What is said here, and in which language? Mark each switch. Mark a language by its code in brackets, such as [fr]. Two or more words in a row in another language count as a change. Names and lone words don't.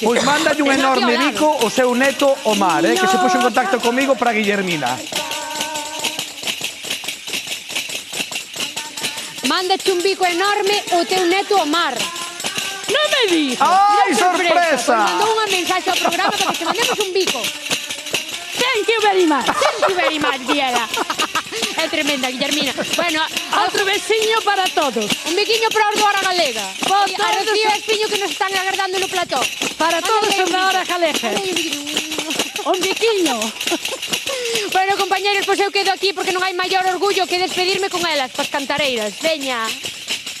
[gl] Pois mandalle un enorme bico o seu neto Omar, que se puxo en contacto comigo para Guillermina. Mándache un bico enorme o teu neto Omar. Non me dixo. Ai, sorpresa. Mandou unha mensaxe ao programa para que te mandemos un bico. [en] Thank you very much. Thank you very much, Diela. [gl] É tremenda, Guillermina. Bueno, outro besiño para todos. Un biquiño para os do Hora Galega. Para A Rocío e Espiño que nos están agardando no plató. Para todos os da Hora Galega. Un biquiño. Bueno, compañeros, pois eu quedo aquí porque non hai maior orgullo que despedirme con elas, pas cantareiras.